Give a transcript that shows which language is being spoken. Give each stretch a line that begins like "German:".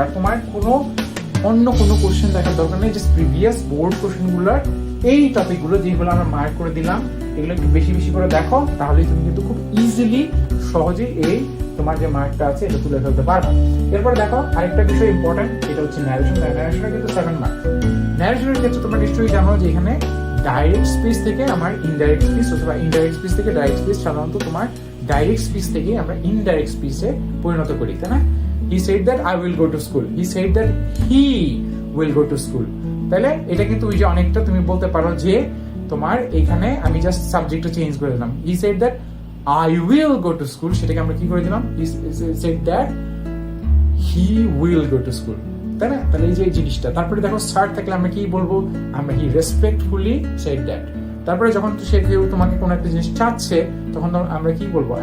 Bangla: আর তোমার অন্য কোনো কোশ্চেন দেখার দরকার নেই, জাস্ট প্রিভিয়াস বোর্ড কোশ্চেনগুলোর এই টপিকগুলো যেগুলো আমরা মার্ক করে দিলাম এগুলো একটু বেশি বেশি করে দেখো, তাহলেই তুমি কিন্তু খুব ইজিলি সহজেই এই তোমার যে মার্কটা আছে এটা তুলে ফেলতে পারবে। এরপরে দেখো আরেকটা বিষয় ইম্পর্টেন্ট, এটা হচ্ছে ন্যারেশন। ন্যারেশনে কিন্তু 7 মার্ক। ন্যারেশনের ক্ষেত্রে তোমরা নিশ্চয়ই জানো যে এখানে ডাইরেক্ট স্পিচ থেকে আমার ইনডাইরেক্ট স্পিচ, অথবা ইনডাইরেক্ট স্পিচ থেকে ডাইরেক্ট স্পিচ, সাধারণত তোমার ডাইরেক্ট স্পিচ থেকে আমরা ইনডাইরেক্ট স্পিচে পরিণত করি, তাই না?
English: He said that I will go to school. He said that he will go to school.
Bangla: তাহলে এটা কিন্তু ওই যে অনেকটা তুমি বলতে পারো যে তোমার এখানে আমি জাস্ট সাবজেক্টটা চেঞ্জ করে দিলাম।
English: He said that I will go to school,
Bangla: সেটাকে আমরা কি করে দিলাম?
English: He said that he will go to school,
Bangla: তাই না? তাহলে এই যে জিনিসটা, তারপরে দেখো স্যার থাকলে আমরা কি বলবো? আমরা
English: he respectfully said that।
Bangla: তারপরে যখন সে কেউ তোমাকে কোনো একটা জিনিস চাচ্ছে তখন আমরা কি বলবো?